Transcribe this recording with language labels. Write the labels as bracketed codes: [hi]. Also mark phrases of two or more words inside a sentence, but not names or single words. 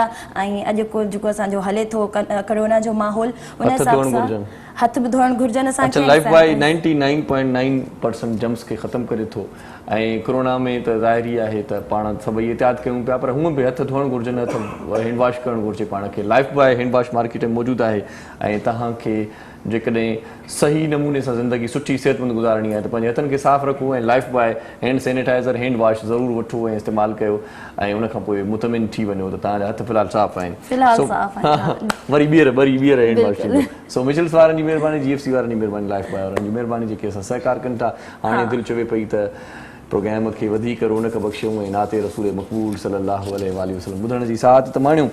[sd] ऐं अॼु को जेको असांजो हले थो करोना जो माहौल, उन हिसाब सां हथ बि धोइण घुरिजनि असांखे. लाइफ बॉय 99.9% जम्स खे ख़तमु करे थो, ऐं कोरोना में त ज़ाहिरी आहे त पाण सभई एहतियात कयूं पिया, पर हूअं बि हथ धोइण घुरिजनि, हथ [en] hand wash [sd] करणु घुरिजे पाण खे. लाइफ बॉय [en] hand wash [sd] मार्केट में मौजूदु आहे, ऐं तव्हांखे जेकॾहिं सही नमूने सां ज़िंदगी सुठी सिहतमंद गुज़ारणी आहे त पंहिंजे हथनि खे साफ़ु रखो, ऐं लाइफ बॉय [en] hand sanitizer hand wash [sd] ज़रूरु वठो ऐं इस्तेमालु कयो, ऐं उनखां पोइ मुतमिन थी वञो त तव्हांजा हथ फ़िलहालु साफ़ु आहिनि. वरी ॿीहर [en] hand wash [sd] थींदो. सो मिचल्स वारनि जी महिरबानी, GFC वारनि जी महिरबानी, लाइफ बॉय वारनि जी महिरबानी, जेके असां सहकार कनि था. हाणे दिलि चवे पई त प्रोग्राम खे वधीक रौनक बख़्शियूं ऐं नाते रसूल मक़बूल [ar] صلى الله عليه وسلم [sd] ॿुधण जी साथ त माणियूं.